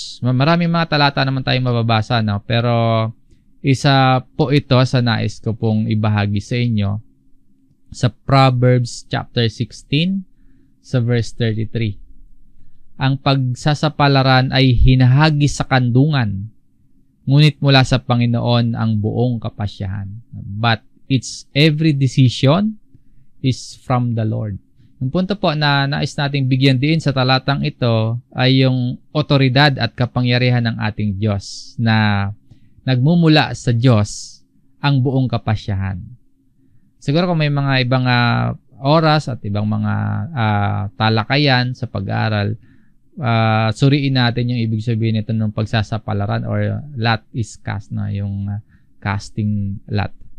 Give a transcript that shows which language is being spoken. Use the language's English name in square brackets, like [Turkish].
[Filipino] Maraming mga talata naman tayong mababasa, pero isa po ito sa nais ko pong ibahagi sa inyo sa Proverbs chapter 16 sa verse 33. Ang pagsasapalaran ay hinahagi sa kandungan, ngunit mula sa Panginoon ang buong kapasyahan. [English] But its every decision is from the Lord. [Filipino] Yung punto po na nais nating bigyan din sa talatang ito ay yung otoridad at kapangyarihan ng ating Diyos na nagmumula sa Diyos ang buong kapasyahan. Siguro kung may mga ibang oras at ibang mga talakayan sa pag-aaral, suriin natin yung ibig sabihin nito ng pagsasapalaran or [English] lot is cast, [Filipino] yung casting lot.